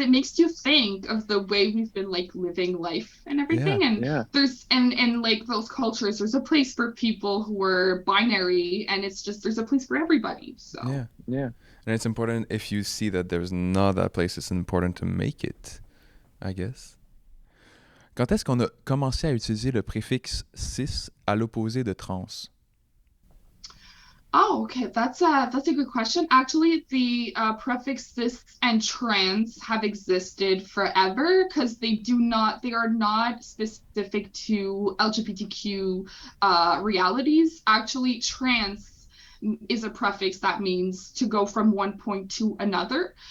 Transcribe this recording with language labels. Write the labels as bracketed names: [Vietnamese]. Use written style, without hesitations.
[English] It makes you think of the way we've been like living life and everything. There's and like those cultures, there's a place for people who are binary, and it's just there's a place for everybody. So yeah. And it's important, if you see that there's not that place, it's important to make it, I guess. [French] Quand est-ce qu'on a commencé à utiliser le préfixe cis à l'opposé de trans? [English] Oh, okay. That's a good question. Actually, the prefix cis and trans have existed forever, because they are not specific to LGBTQ realities. Actually, trans is a prefix that means to go from one point to another.